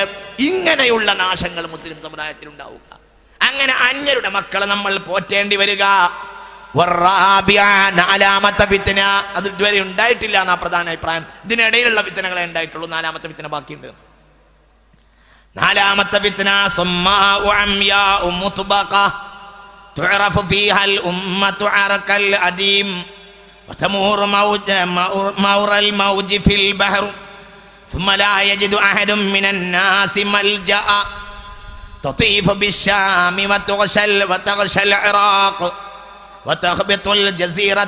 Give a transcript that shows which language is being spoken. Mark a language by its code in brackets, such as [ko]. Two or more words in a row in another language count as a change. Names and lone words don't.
[ml] ഇങ്ങനെയുള്ള നാശങ്ങൾ മുസ്ലിം സമുദായത്തിൽ ഉണ്ടാവുക, അങ്ങനെ അന്യരുടെ മക്കളെ നമ്മൾ പോറ്റേണ്ടി വരിക. നാലാമത്തെ ഫിത്ന, അത് ഇതുവരെ ഉണ്ടായിട്ടില്ല എന്നാ പ്രധാന അഭിപ്രായം. ഇതിനിടയിലുള്ള ഫിത്നകളെ ഉണ്ടായിട്ടുള്ളൂ, നാലാമത്തെ ഫിത്ന ബാക്കിയുണ്ട്. നാലാമത്തെ ഫിത്ന [ar] تعرف فيها الأمة عرك الأديم وتمور مور الموج في البحر ثم لا يجد أحد من الناس ملجأ تطيف بالشام وتغشى العراق وتخبط الجزيرة